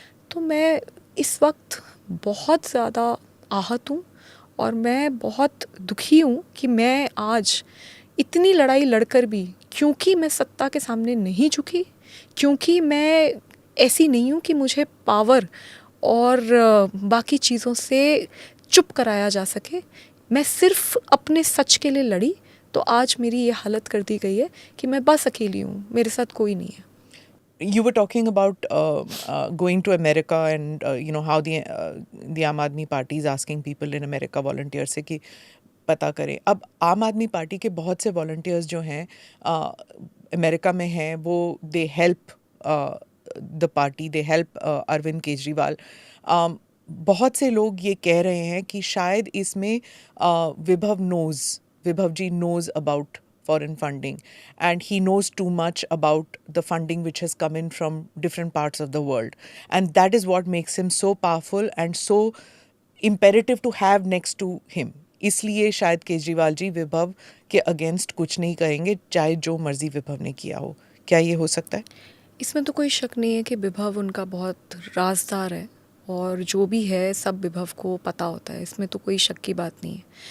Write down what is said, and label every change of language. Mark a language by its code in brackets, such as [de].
[hi] तो मैं इस वक्त बहुत ज़्यादा आहत हूँ और मैं बहुत दुखी हूँ कि मैं आज इतनी लड़ाई लड़कर भी, क्योंकि मैं सत्ता के सामने नहीं झुकी, क्योंकि मैं ऐसी नहीं हूँ कि मुझे पावर और बाकी चीज़ों से चुप कराया जा सके, मैं सिर्फ अपने सच के लिए लड़ी, तो आज मेरी ये हालत कर दी गई है कि मैं बस अकेली हूँ, मेरे साथ कोई नहीं है। [en] You were talking about going to America and how the Aam Aadmi Party is asking people in America volunteers [hi] से कि पता करें। अब आम आदमी पार्टी के बहुत से वॉलंटियर्स जो हैं अमेरिका में हैं, वो [en] They help the party, they help Arvind Kejriwal. [hi] बहुत से लोग ये कह रहे हैं कि शायद इसमें विभव जी [en] knows about foreign funding and he knows too much about the funding which has come in from different parts of the world, and that is what makes him so powerful and so imperative to have next to him. [hi] इसलिए शायद केजरीवाल जी विभव के against कुछ नहीं कहेंगे, चाहे जो मर्जी विभव ने किया हो। क्या ये हो सकता है? इसमें तो कोई शक नहीं है कि विभव उनका बहुत राजदार है और जो भी है सब विभव को पता होता है, इसमें तो कोई शक की बात नहीं है।